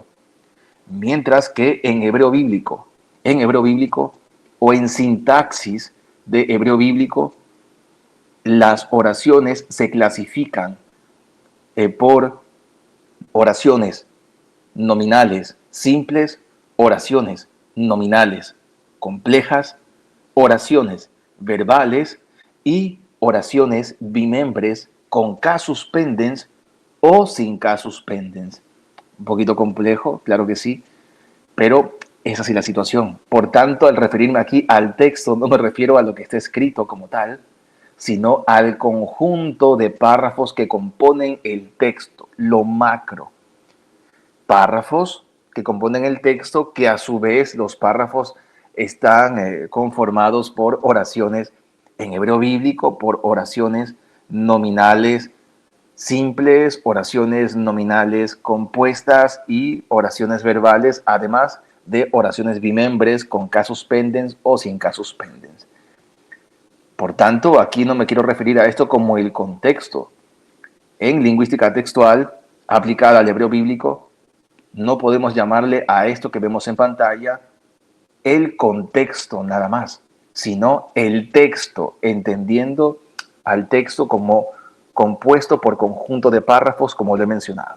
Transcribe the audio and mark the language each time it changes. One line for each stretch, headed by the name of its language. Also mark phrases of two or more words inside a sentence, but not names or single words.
Spanish: Mientras que en hebreo bíblico o en sintaxis de hebreo bíblico, las oraciones se clasifican por oraciones nominales simples, oraciones nominales complejas, oraciones verbales y oraciones bimembres con
Latin: casus pendens
Spanish: o sin
Latin: casus pendens.
Spanish: Un poquito complejo, claro que sí, pero es así la situación. Por tanto, al referirme aquí al texto, no me refiero a lo que está escrito como tal, sino al conjunto de párrafos que componen el texto, lo macro. Párrafos que componen el texto, que a su vez los párrafos están conformados por oraciones en hebreo bíblico, por oraciones nominales simples, oraciones nominales compuestas y oraciones verbales, además de oraciones bimembres con
Latin: casus pendens
Spanish: o sin
Latin: casus pendens.
Spanish: Por tanto, aquí no me quiero referir a esto como el contexto. En lingüística textual aplicada al hebreo bíblico, no podemos llamarle a esto que vemos en pantalla el contexto nada más, sino el texto, entendiendo al texto como compuesto por conjunto de párrafos, como lo he mencionado.